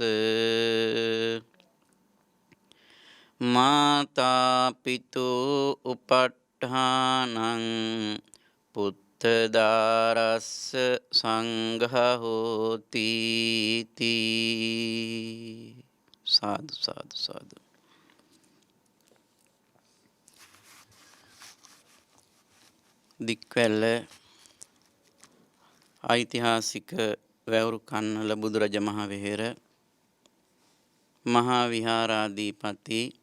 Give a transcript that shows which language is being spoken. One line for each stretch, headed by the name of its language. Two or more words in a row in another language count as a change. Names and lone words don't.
Pali: මාතා පිතෝ උපට්ඨානං පුත්තදාරස්ස සංඝ හෝති තී. සාදු සාදු සාදු.
Sinhala: දික්වැල්ල ඓතිහාසික වැවුරු කන්නල බුදුරජ මහ විහෙර මහා විහාරාධිපති